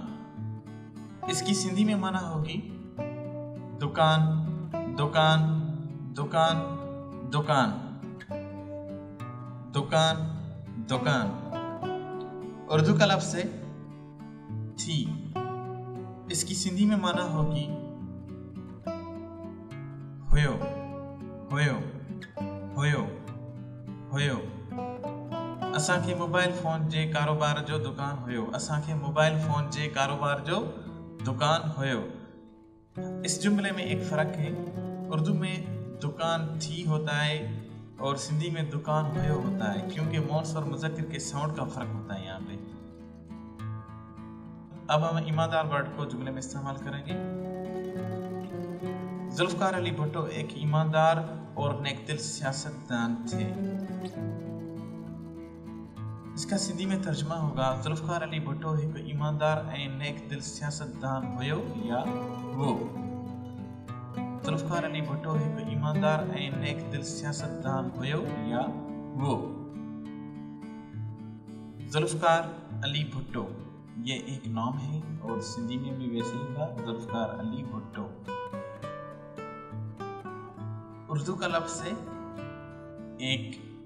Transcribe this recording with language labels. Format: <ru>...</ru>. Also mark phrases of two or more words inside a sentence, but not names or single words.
<ur>اس کی سندھی میں معنی ہوگی دکان، دکان، دکان، دکان، دکان، دکان. اردو کا لفظ ہے تھی. اس کی سندھی میں معنی ہوگی</ur> <sd>हुयो, हुयो, हुयो, हुयो। असांखे मोबाइल फ़ोन जे कारोबार जो दुकान हुयो। असांखे मोबाइल फ़ोन जे कारोबार जो दुकान हुयो।</sd> <ur>اس جملے میں ایک فرق ہے. اردو میں دکان تھی ہوتا ہے اور سندھی میں</ur> <sd>दुकान हुयो</sd> <ur>ہوتا ہے، کیونکہ مؤنث اور مذکر کے ساؤنڈ کا فرق ہوتا ہے یہاں پہ. اب ہم ایماندار ورڈ کو جملے میں استعمال کریں گے. ذوالفقار علی بھٹو ایک ایماندار اور نیک دل سیاستدان تھے. اس کا سندھی میں ترجمہ ہوگا</ur> <sd>जुल्फ़कार अली भुट्टो एक ईमानदार ऐं नेकदिल सियासतदान हुयो या वो। जुल्फ़कार अली भुट्टो एक ईमानदार ऐं नेकदिल सियासतदान हुयो या वो।</sd> <ur>ذوالفقار علی بھٹو یہ ایک نام ہے اور سندھی میں بھی ویسے ہی تھا، ذوالفقار علی بھٹو. اردو کا لفظ ہے ایک.</ur>